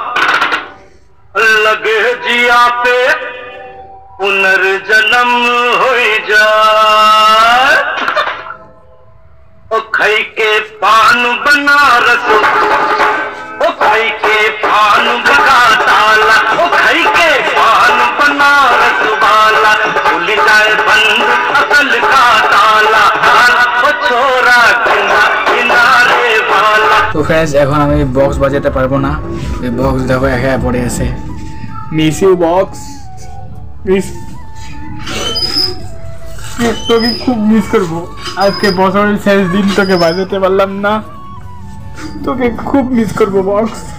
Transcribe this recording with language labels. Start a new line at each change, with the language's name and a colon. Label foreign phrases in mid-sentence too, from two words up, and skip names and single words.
Hindi: लगे जिया पे पुनर्जन्म हो जाए ओ खई के पान बनारस ओ खई के पान बगा ताला ओ खई के पान बनारस वाला खुल जाए बंद अकल का ताला ओ छोरा किनारे वाला
Bangla: তো फ्रेंड्स এখন আমি বক্স বাজাতে পারবো না এই বক্স দেখো একা পড়ে আছে
English: miss you
Bangla: বক্স মিস তোকে খুব মিস করবো আজকে বছরের শেষ দিন তোকে বাজাতে পারলাম না তোকে খুব মিস করবো বক্স